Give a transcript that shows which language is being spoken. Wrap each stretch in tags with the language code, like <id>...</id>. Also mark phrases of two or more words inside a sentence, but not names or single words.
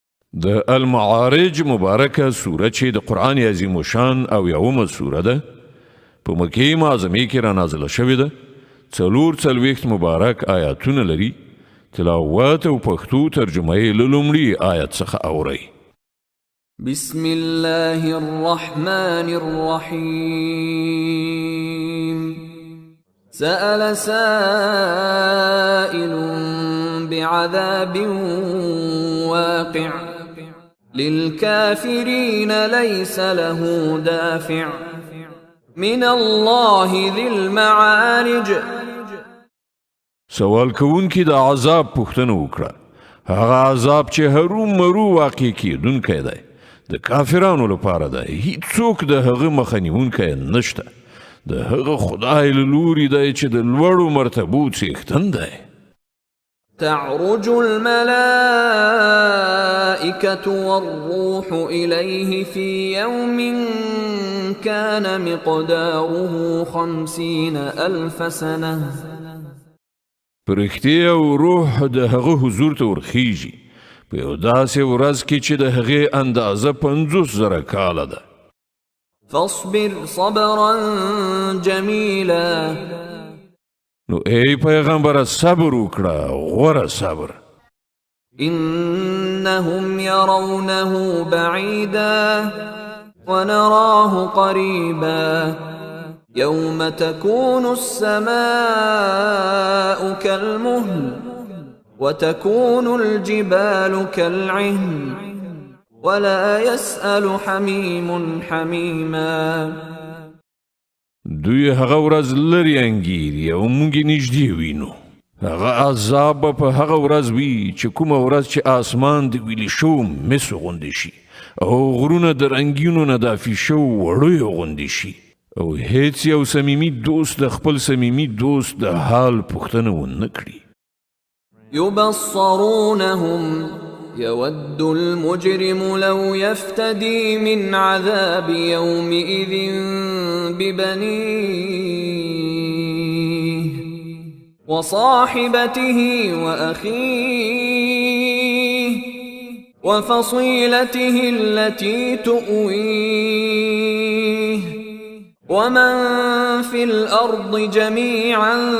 <ps>د المعارج مبارکه سوره چې د قرآن عظیم شان او یومه سوره ده په مکې معظمې کې را نازله شوې ده. 440 مبارک آیاتونه لري. تلاوت او پښتو ترجمه یې له لومړي آیت څخه اورئ.</ps> <ar>بسم الله الرحمن الرحيم. سأل سائل بعذاب واقع للكافرين ليس له دافع من الله ذي المعارج.</ar> <ps>سوال کوونکی د عذاب پوښتنه وکړه. هغه عذاب چې هرو مرو واقع کیدونکی دی د کافرانو لپاره دی. هیڅوک د هغه مخه نیونکی نشته. د هغه خدای له لوري دی چې د لوړو مرتبو څښتن دی.</ps> <ar>تعرج الملائكة والروح إليه في يوم كان مقداره 50,000 سنة.</ar> <ps>پرښتې او روح د هغه حضور ته ورخیږي په یو داسې ورځ کې چې د هغې اندازه 50,000 کاله ده.</ps> <ar>فاصبر صبرا جميلا.</ar> <ps>نو ای پیغمبر صبر وکړه غوره صبر.</ps> <ar>إنهم يرونه بعيدا ونراه قريبا يوم تكون السماء كالمهل وتكون الجبال كالعهن ولا يسأل حميم حميما.</ar> <ps>دوی هغه ورځ لري انګیري او موږ نږدې وینو. هغه عذاب په هغه ورځ وي چې کومه ورځ چې آسمان د ویلې شو مسو غوندې شي او غرونه د رنګینو نه دافي شو وړیو غوندې شي او هیڅ یو صمیمي دوست د خپل صمیمي دوست د حال پوښتنه ونه کړي.</ps> <ar>يبصرونهم يود المجرم لو يفتدي من عذاب يومئذ ببنيه وصاحبته وأخيه وفصيلته التي تؤويه ومن في الأرض جميعا</ar>